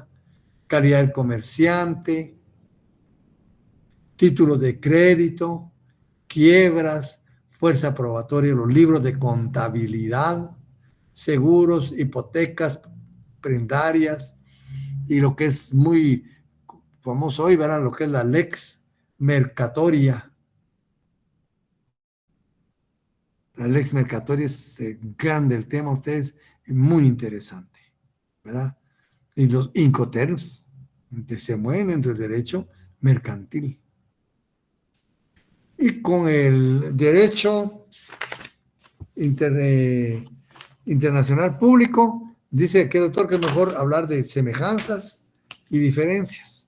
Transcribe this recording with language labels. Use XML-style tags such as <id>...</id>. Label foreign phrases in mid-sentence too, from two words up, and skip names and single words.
<es>Calidad del comerciante, títulos de crédito, quiebras, fuerza probatoria, los libros de contabilidad, seguros, hipotecas, prendarias, y lo que es muy famoso hoy, ¿verdad? Lo que es la</es> <la>lex mercatoria.</la> <es>La</es> <la>lex mercatoria</la> <es>es grande el tema, ustedes, muy interesante, ¿verdad? Y los incoterms se mueven entre el derecho mercantil. Y con el derecho internacional público, dice aquel doctor que es mejor hablar de semejanzas y diferencias.</es>